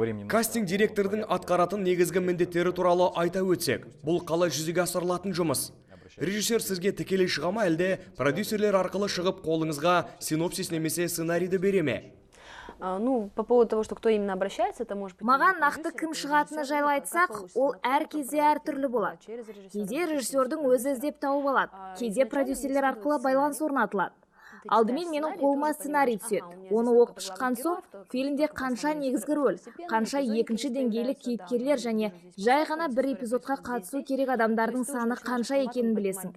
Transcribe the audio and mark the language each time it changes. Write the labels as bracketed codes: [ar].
[kk] Кастинг директордың атқаратын негізгі міндеттері туралы айта өтсек, бұл қалай жүзеге асырылатын жұмыс? Режиссер сізге тікелей шыға ма, әлде продюсерлер арқылы шығып қолыңызға синопсис немесе сценарийді бере ме? [ru] По поводу того, что кто именно обращается, это может быть... [kk] Маған нақты кім шығатыны жайлы айтсақ, ол әр кезде әр түрлі болады. Кейде режиссердің өзі іздеп тауып алады, кейде продюсерлер арқылы байланыс орнатылады. Алдымен менің қолыма сценарий түседі. Оны оқып шыққан соң, фильмде қанша негізгі рөл, қанша екінші деңгейлі кейіпкерлер және жай ғана бір эпизодқа қатысу керек адамдардың саны қанша екенін білесің.